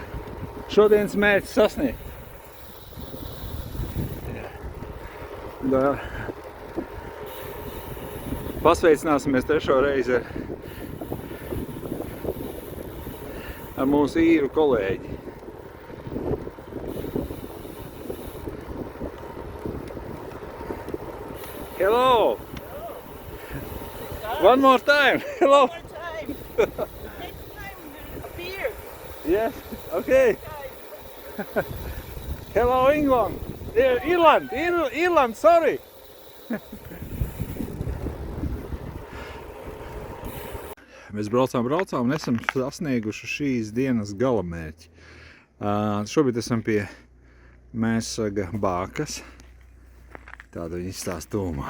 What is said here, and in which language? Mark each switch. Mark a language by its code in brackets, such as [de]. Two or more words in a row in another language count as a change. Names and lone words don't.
[lv] Šodienas mērķis sasniegt. Jā. Pasveicināsimies 3. reizi ar mūsu īru kolēģi. [en] Hello! One more time! Hello! One more time. Next time appear. Yes, okay. Hello, England! Irland, sorry! [lv] Mēs braucām un esam sasnieguši šīs dienas galamērķi. Šobrīd esam pie Mērsaga bākas. Tāda viņa izstāsta tūmā.